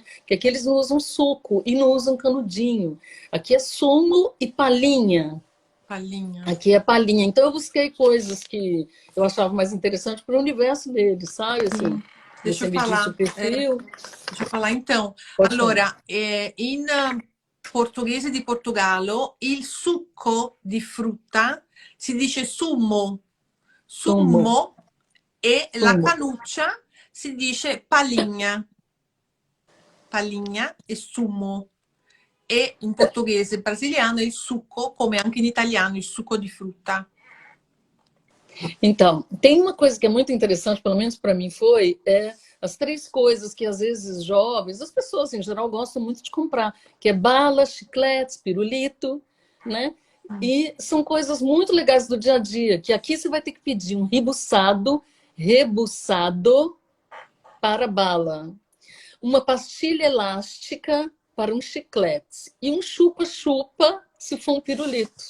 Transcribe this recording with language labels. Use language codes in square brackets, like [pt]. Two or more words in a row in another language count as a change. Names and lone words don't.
[pt] Que aqui eles não usam suco e não usam canudinho. Aqui é sumo e palhinha. Palhinha. Aqui é palhinha. Então eu busquei coisas que eu achava mais interessante para o universo deles, sabe? Assim, Sim. Deixa você eu me disse o falar. perfil, Deixa eu falar então. pode falar. [it] Allora, in portoghese di Portogallo, il succo di frutta si dice sumo, [pt] Sumo, [it] sumo, e la [pt] sumo. [it] canuccia si dice paligna, paligna e sumo. E in portoghese brasiliano il succo, come anche in italiano il succo di frutta. [pt] Então, tem uma coisa que é muito interessante, pelo menos para mim foi, as três coisas que às vezes jovens, as pessoas em geral gostam muito de comprar, que é bala, chicletes, pirulito, né? E são coisas muito legais do dia a dia, que aqui você vai ter que pedir um rebuçado para bala, uma pastilha elástica para um chiclete e um chupa-chupa se for um pirulito.